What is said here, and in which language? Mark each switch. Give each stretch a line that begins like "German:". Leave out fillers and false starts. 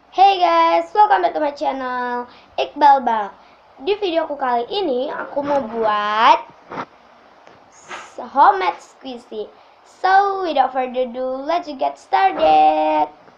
English: Hey guys, welcome back to my channel Iqbal Bal.
Indonesian: Di videoku kali ini aku mau buat homemade squishy.
English: So without further ado, let's get started.